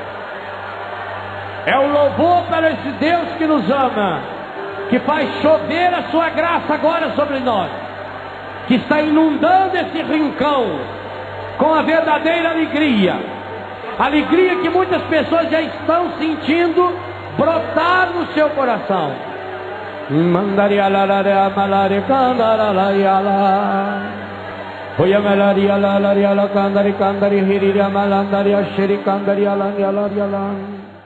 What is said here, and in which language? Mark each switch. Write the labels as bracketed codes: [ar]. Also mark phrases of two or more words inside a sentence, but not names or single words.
[pt] É o louvor para esse Deus que nos ama, que faz chover a sua graça agora sobre nós, que está inundando esse rincão com a verdadeira alegria. Alegria que muitas pessoas já estão sentindo brotar no seu coração. Mandaria la malaria candaria la. Oya malaria la la la candari candari hiriria malandaria shiri candaria la la la.